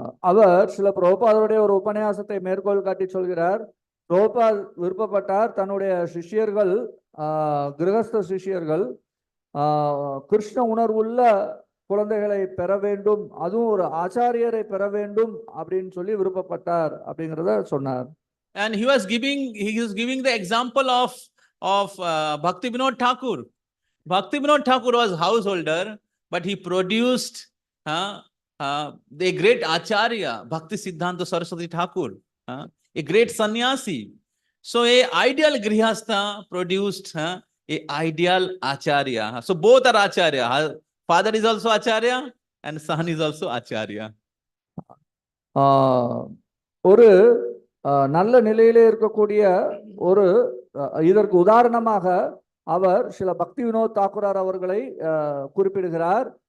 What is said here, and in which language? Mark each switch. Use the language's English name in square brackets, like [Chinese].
[Tamil] அவர் சில பிரபுபாதருடைய ஒரு உபன்யாசத்தை மேற்கோள் காட்டி சொல்கிறார். பிரபுபாத் விருப்பப்பட்டார் தன்னுடைய சிஷ்யர்கள் கிரகஸ்த சிஷ்யர்கள் கிருஷ்ண உணர்வுள்ள குழந்தைகளை பெற வேண்டும், அதுவும் ஒரு ஆச்சாரியரை பெற வேண்டும் அப்படின்னு சொல்லி விருப்பப்பட்டார் அப்படிங்கிறத சொன்னார். [English] And he was giving the example of Bhakti Vinod Thakur. Bhakti Vinod Thakur was householder, but he produced a great Acharya, Bhakti Siddhanta Saraswati Thakur, a great sannyasi. So a ideal Grihastha produced a ideal Acharya. So both are Acharya. Father is also Acharya and son is also Acharya. [Tamil] ஒரு நல்ல நிலையிலே இருக்கக்கூடிய ஒரு இதற்கு உதாரணமாக அவர் சில பக்தி வினோத் தாக்கூரார் அவர்களை குறிப்பிடுகிறார்.